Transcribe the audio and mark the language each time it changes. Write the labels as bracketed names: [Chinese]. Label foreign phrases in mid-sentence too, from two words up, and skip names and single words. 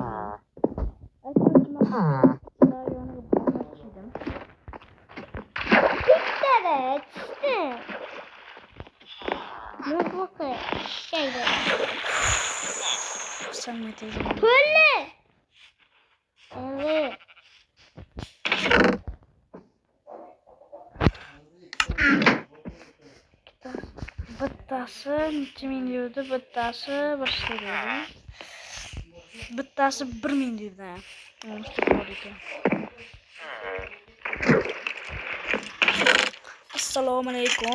[Turkish] Açmışım. Daha yanı bulmak istedim. Evet. İşte. Yok bakayım. Şeyde. Sen teyze. Böyle. Evet. [Uzbek] Bittasi necha ming deydi, bittasi bir deydi. Bittasi 1000 deydi. Assalomu alaykum.